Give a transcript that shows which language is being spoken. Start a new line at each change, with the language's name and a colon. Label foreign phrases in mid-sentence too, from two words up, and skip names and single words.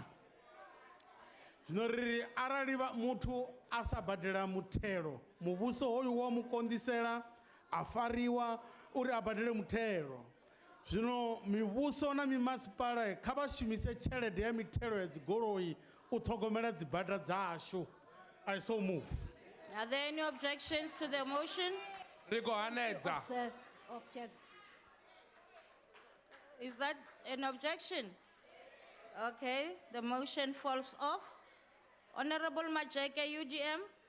Venda: Zwino ri arali muthu a sa badela muthelo, muvhuso hoyu wa mu konḓisela, a fariwa uri a badele muthelo. Zwino mivhuso na mimasipala kha vha shumise tshelede ya mithelo ya dzigoloi u ṱhogomela dzibada dzashu.
English: I so move. Are there any objections to the motion? Observe. Object. Is that an objection? Okay, the motion falls off. Honorable Majeke, UDM.